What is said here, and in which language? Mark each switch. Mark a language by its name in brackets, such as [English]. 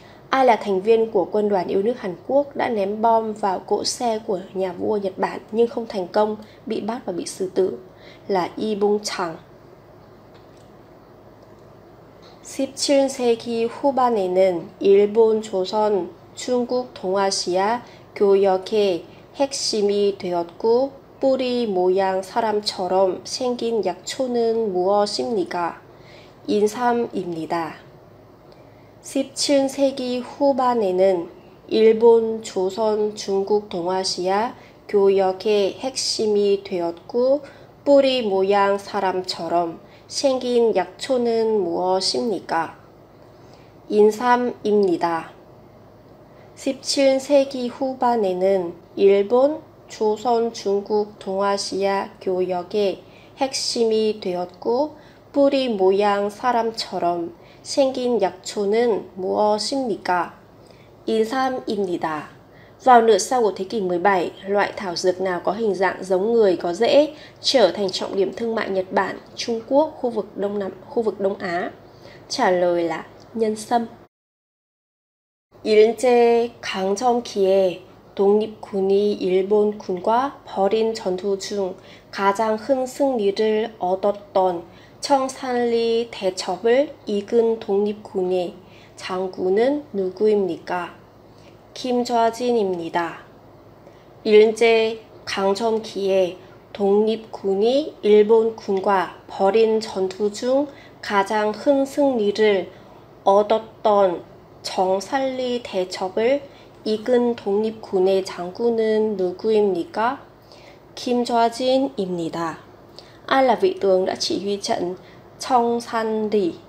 [Vietnamese] Ai là thành viên của quân đoàn yêu nước Hàn Quốc đã ném bom vào cỗ xe của nhà vua Nhật Bản nhưng không thành công, bị bắt và bị xử tử? Là 이봉창. [Korean] 17세기 후반에는 일본, 조선, 중국, 동아시아 교역의 핵심이 되었고 뿌리 모양 사람처럼 생긴 약초는 무엇입니까? 인삼입니다. 17세기 후반에는 일본, 조선, 중국, 동아시아 교역의 핵심이 되었고 뿌리 모양 사람처럼 생긴 약초는 무엇입니까? 인삼입니다. 17세기 후반에는 일본, 조선, 중국, 동아시아 교역의 핵심이 되었고 뿌리 모양 사람처럼 생긴 약초는 무엇입니까? Insam입니다. [Vietnamese] Vào nửa sau của thế kỷ 17, loại thảo dược nào có hình dạng giống người có rễ trở thành trọng điểm thương mại Nhật Bản, Trung Quốc, khu vực Đông Á? trả lời là nhân sâm. [Korean] 일제 강점기에 독립군이 일본군과 벌인 전투 중 가장 큰 승리를 얻었던 청산리 대첩을 이끈 독립군의 장군은 누구입니까? 김좌진입니다. 일제 강점기에 독립군이 일본군과 벌인 전투 중 가장 큰 승리를 얻었던 청산리 대첩을 이끈 독립군의 장군은 누구입니까? 김좌진입니다. [Vietnamese] Ai là vị tướng đã chỉ huy trận Cheongsanri?